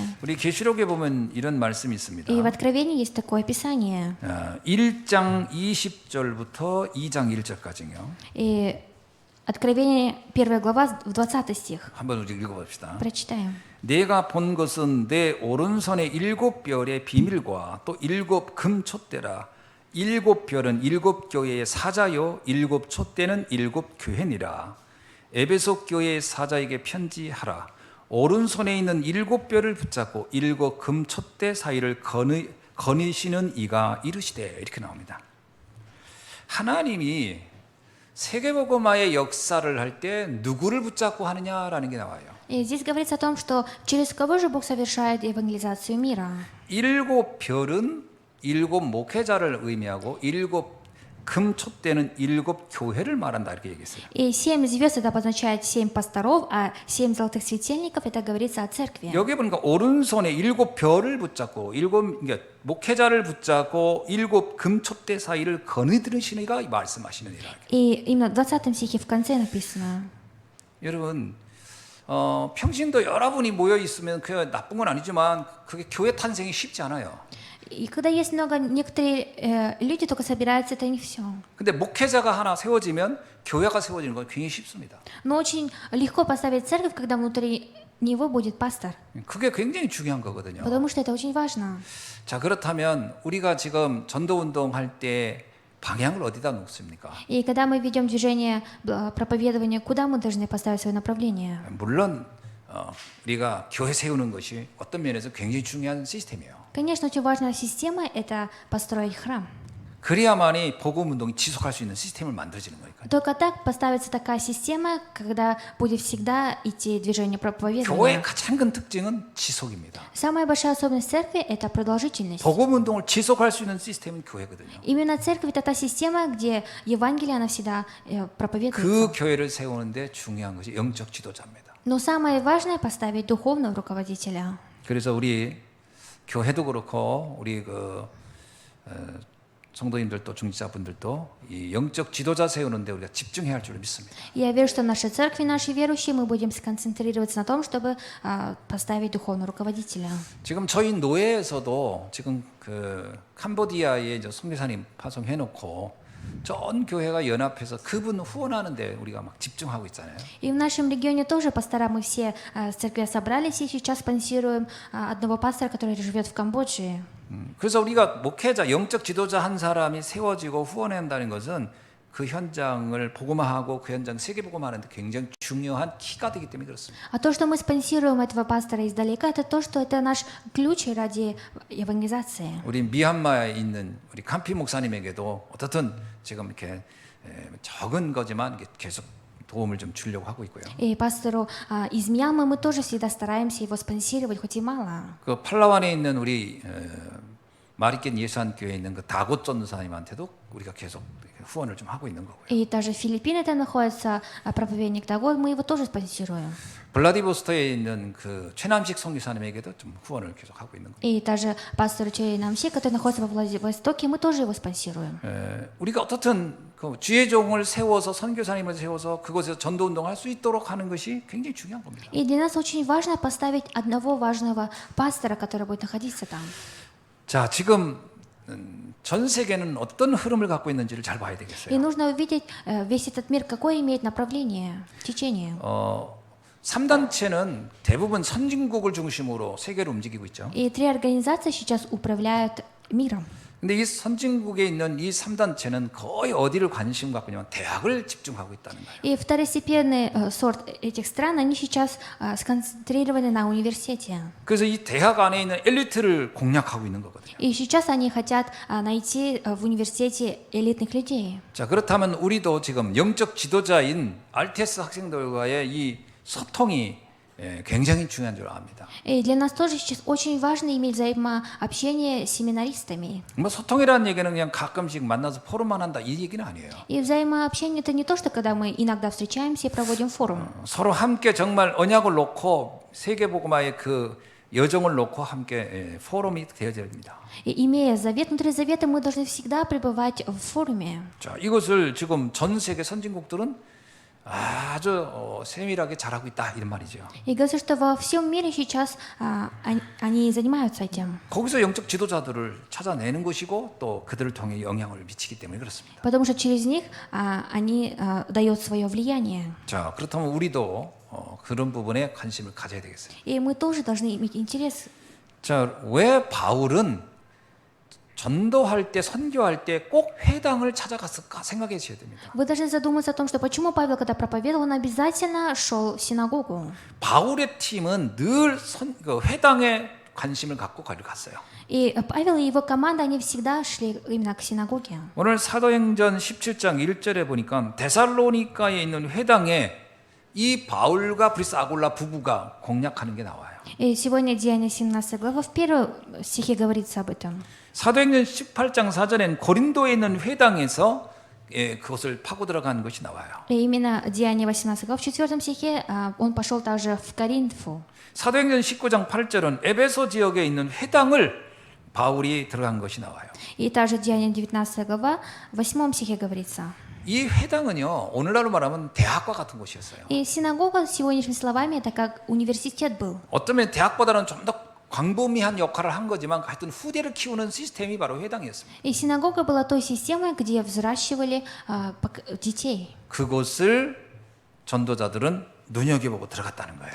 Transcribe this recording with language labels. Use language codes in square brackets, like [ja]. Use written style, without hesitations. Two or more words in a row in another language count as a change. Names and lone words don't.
[ko] 우리 계시록에 보면 이런 말씀이 있습니다. [ru] И в Откровении есть такое описание. [ko] 1장 20절부터 2장 1절까지요. [ru] И Откровение, 1 глава, в 20 стих. [ko] 한번 우리 읽어봅시다. [ru] Прочитаем. [ko] 내가 본 것은 내 오른손에 7별의 비밀과 또 7 금촛대라. 7 별은 7 교회의 사자요 7 촛대는 7 교회니라. 에베소 교회의 사자에게 편지하라. 오른손에 있는 7 별을 붙잡고 7 금촛대 사이를 거니시는 이가 이르시되 이렇게 나옵니다. 하나님이 세계복음화의 역사를 할 때 누구를 붙잡고 하느냐라는 게 나와요. [ru] И здесь говорится о том, что через кого же Бог совершает евангелизацию мира. [ko] 7 별은 7 목회자를 의미하고 7 금촛대는 7 교회를 말한다 이렇게 얘기했어요. [ru] И 7 звезд это обозначает 7 пасторов, а 7 золотых светильников это говорится о церкви. [ko] 여기 보니까 오른손에 7 별을 붙잡고 그러니까 목회자를 붙잡고 7 금촛대 사이를 거느들으시니가 말씀하시느니라. [ru] И именно в 20 стихе в конце написано. [ko] 여러분 평신도 여러분이 모여 있으면 그 나쁜 건 아니지만 그게 교회 탄생이 쉽지 않아요. [ru] И когда есть некоторые люди только собираются, это не все. [ko] 근데 목회자가 하나 세워지면 교회가 세워지는 건 굉장히 쉽습니다. [ru] Но очень легко поставить церковь, когда внутри него будет пастор. [ko] 그게 굉장히 중요한 거거든요. [ru] Потому что это очень важно. [ko] 자, 그렇다면 우리가 지금 전도 운동할 때 방향을 어디다 놓습니까? [ru] И когда мы ведем движение проповедования, куда мы должны поставить свое направление? [ko] 물론 우리가 교회 세우는 것이 어떤 면에서 굉장히 중요한 시스템이에요. [ru] Конечно, очень важная система – это построить храм. [ko] 그래야만이 복음 운동이 지속할 수 있는 시스템을 만들어지는 거니까요. [ru] Только так поставится такая система, когда будет всегда идти движение [ko] 교회의 [ru] проповедования. [ko] 가장 큰 특징은 지속입니다. [ru] Самая большая особенность церкви – это продолжительность. [ko] 복음 운동을 지속할 수 있는 시스템은 교회거든요. [ru] Именно церковь – это та система, где Евангелие, она всегда [ko] 그 [ru] проповедуется. [ko] 교회를 세우는데 중요한 것이 영적 지도자입니다. [ru] Но самое важное – поставить духовного руководителя. [ko] 그래서 우리 교회도 그렇고 우리 성도님들도 중직자분들도 이 영적 지도자 세우는데 우리가 집중해야 할 줄 믿습니다. [ru] Я верю, что в нашей церкви, наши верующие, мы будем сконцентрироваться на том, чтобы поставить духовного руководителя. [ko] 지금 저희 노예에서도 지금 그 캄보디아에 이제 선교사님 파송해놓고 전 교회가 연합해서 그분 후원하는데 우리가 막 집중하고 있잖아요. [ru] И в нашем регионе тоже пастора, мы все в церкви собрались и сейчас спонсируем одного пастора, который живет в Камбодже. [ko] 그래서 우리가 목회자, 영적 지도자 한 사람이 세워지고 후원한다는 것은 그 현장을 복음화하고 그 현장 세계복음화하는데 굉장히 중요한 키가 되기 때문에 그렇습니다. [ru] А то, что мы спонсируем этого пастора издалека, это то, что это наш ключ ради евангелизации. [ko] 우리 미얀마에 있는 우리 캄피 목사님에게도 어떻든 지금 이렇게 적은 거지만 계속 도움을 좀 주려고 하고 있고요. [ru] И пастору из Мьянмы мы тоже всегда стараемся его спонсировать, хоть и мало. [ko] 그 팔라완에 있는 우리 마리켄 예수한 교회에 있는 그 다곶 전도사님한테도 우리가 계속 후원을 좀 하고 있는 거고요. [ru] И даже в Филиппинах там находится проповедник того, мы его тоже спонсируем. [ko] 블라디보스토크에 있는 그 최남식 선교사님에게도 좀 후원을 계속 하고 있는 거예요. [ru] И даже пастор Чей Намси, который находится во Владивостоке, мы тоже его спонсируем. [ko] 우리가 어떻든 그 주의 종을 세워서 선교사님을 세워서 그곳에서 전도 운동할 수 있도록 하는 것이 굉장히 중요한 겁니다. [ru] И для нас очень важно поставить одного важного пастора, который будет находиться там. [ko] 자, 지금 전 세계는 어떤 흐름을 갖고 있는지를 잘 봐야 [ru] И [ko] 되겠어요. [ru] нужно увидеть весь этот мир, какое имеет направление, течение. [ko] 3단체는 대부분 선진국을 중심으로 세계를 움직이고 있죠. [ru] И три организации сейчас управляют миром. [ko] 근데 이 선진국에 있는 이 3단체는 거의 어디를 관심 갖고 있냐면 대학을 집중하고 있다는 거예요. [ru] И второстепенный сорт этих стран, они сейчас сконцентрированы на университете. [ko] 그래서 이 대학 안에 있는 엘리트를 공략하고 있는 거거든요. [ru] И сейчас они хотят найти в университете элитных людей. [ko] 자, 그렇다면 우리도 지금 영적 지도자인 RTS 학생들과의 이 소통이 굉장히 중요한 줄 압니다. [ru] И для нас тоже сейчас очень важно иметь взаимообщение с семинаристами. [ko] 뭐 소통이라는 얘기는 그냥 가끔씩 만나서 포럼만 한다 이 얘기는 아니에요. [ru] И взаимообщение это не то, что когда мы иногда встречаемся и проводим форум. [ko] 서로 함께 정말 언약을 놓고 세계복음화의 그 여정을 놓고 함께 포럼이 되어져야 됩니다. [ru] И имея завет внутри завета, мы должны всегда пребывать в форуме. [ko] 자, 이것을 지금 전 세계 선진국들은 아주 세밀하게 잘하고 있다 이런 말이죠. [ru] И говорится, что во всем мире сейчас они занимаются этим. [ko] 거기서 영적 지도자들을 찾아내는 것이고 또 그들을 통해 영향을 미치기 때문에 그렇습니다. [ru] Потому что через них они дают свое влияние. [ko] 자, 그렇다면 우리도 그런 부분에 관심을 가져야 되겠어요. [ru] И мы тоже должны иметь интерес. [ko] 자, 왜 바울은 전도할 때, 선교할 때 꼭 회당을 찾아갔을까 생각해 주셔야 됩니다. [ru] Вы должны задуматься о том, что почему Павел, когда проповедовал, он обязательно шел в синагогу. [ko] 바울의 팀은 늘 회당에 관심을 갖고 갔어요. [ru] И Павел и его команда, они всегда шли именно к синагоге. [ko] 오늘 사도행전 17장 1절에 보니까 데살로니가에 있는 회당에 이 바울과 브리스 아굴라 부부가 공략하는 게 나와요. [ru] И сегодня Деяние 17 глава, в первом стихе говорится об этом. [ko] 사도행전 18장 4절엔 고린도에 있는 회당에서 그것을 파고 들어간 것이 나와요. [ru] И именно Деяние 18 глава, в 4 стихе он пошел также в Коринфу. [ko] 사도행전 19장 8절은 에베소 지역에 있는 회당을 바울이 들어간 것이 나와요. [ru] И также Деяние 19 глава, в 8 стихе говорится. [ko] 이 회당은요, 오늘날로 말하면 대학과 같은 곳이었어요. [ru] И синагога, сегодняшними словами, это как университет был. [ko] 어쩌면 대학보다는 좀 더 광범위한 역할을 한 거지만 하여튼 후대를 키우는 시스템이 바로 회당이었습니다. [ru] И синагога была той системой, где взращивали детей. [ko] 그곳을 전도자들은 눈여겨보고 들어갔다는 거예요.